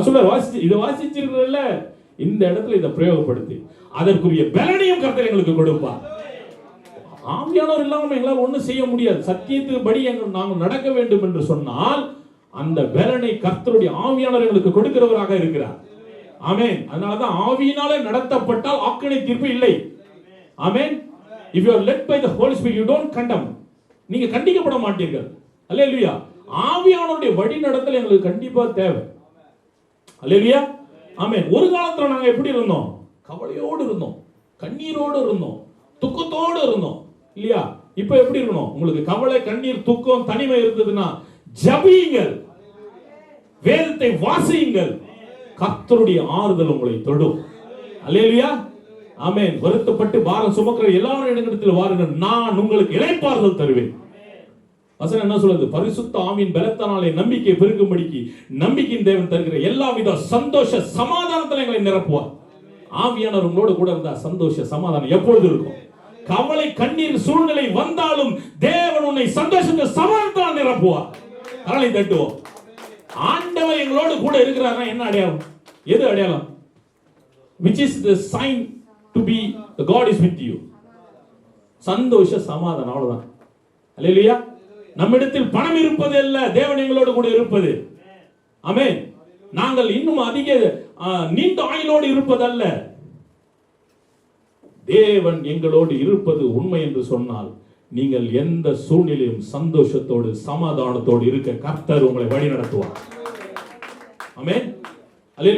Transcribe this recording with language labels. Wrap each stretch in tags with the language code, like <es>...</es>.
<ta>சொல்ல இதை வாசிச்சிருக்கிறல்ல, இந்த இடத்துல இதை பிரயோகப்படுத்தி அதற்குரிய பலனையும் கர்த்தர் எங்களுக்கு கொடுப்பார். ஆவியானவர் இல்லாம எங்களால் ஒன்றும் செய்ய முடியாது. சத்தியத்துக்கு படி நாங்கள் நடக்க வேண்டும் என்று சொன்னால் அந்த பலனை கர்த்தருடைய ஆவியானவர் எங்களுக்கு கொடுக்கிறவராக இருக்கிறார். ஆமென். அதனாலதான் ஆவியினாலே நடத்தப்பட்டால் ஆக்கினை தீர்ப்பு இல்லை. ஆமென்.</ta> <en>If you are led by the Holy Spirit, you don't condemn.</en> <ta>நீங்க கண்டிக்கப்பட மாட்டீர்கள். அல்லேலூயா. ஆவியானவருடைய வழி நடத்தல் எங்களுக்கு கண்டிப்பா தேவை. அல்லேலூயா. ஆமென். ஒரு காலத்துல நாங்க எப்படி இருந்தோம்? கவலையோடு இருந்தோம், கண்ணீரோடு இருந்தோம், துக்கத்தோடு இருந்தோம், இல்லையா? இப்ப எப்படி இருக்கணும்? உங்களுக்கு கவலை, கண்ணீர், துக்கம், தனிமை இருந்ததுன்னா ஜெபியுங்கள், வேதத்தை வாசியுங்கள், கர்த்தருடைய ஆறுதல் உங்களை தொடும். அல்லேலூயா. ஆமென். வருத்தப்பட்டு பாரம் சுமக்கிற எல்லாரும் இடத்தில் வாருங்கள், நான் உங்களுக்கு இளைப்பாறுதல் தருவேன். வசனம் என்ன சொல்லுது? பரிசுத்த ஆவியின் பலத்தினாலே நம்பிக்கை பெருகும்படிக்கு நம்பிக்கையின் தேவன் தருகிற எல்லாவித சந்தோஷ சமாதானத்தில் எங்களை நிரப்புவார். ஆவியானவர் உங்களோடு கூட இருந்தா சந்தோஷ சமாதானம் எப்பொழுது இருக்கும்? கவலை, கண்ணீர் சூழ்நிலை வந்தாலும் தேவன் உன்னை சந்தோஷத்தை சமாதானத்தால் நிரப்புவார். கரலை தட்டுவோம். ஆண்டவர் எங்களோடு கூட இருக்கிறாரா? என்ன அடையாளம்? எது அடையாளம்?</ta> <en>which is the sign to be the God is with you.</en> <ta>சந்தோஷ சமாதானம், அவ்வளவுதான். அல்லேலூயா. நம்மிடத்தில் பணம் இருப்பது அல்ல, தேவன் எங்களோடு கூட இருப்பது. ஆமென். நாங்கள் இன்னும் அதிக நீண்ட ஆயுளோடு இருப்பதல்ல, தேவன் எங்களோடு இருப்பது உண்மை என்று சொன்னால் நீங்கள் எந்த சூழ்நிலையும் சந்தோஷத்தோடு சமாதானத்தோடு இருக்க கர்த்தர் உங்களை வழி நடத்துவார். ஆமென். அல்லேலூயா.</ta>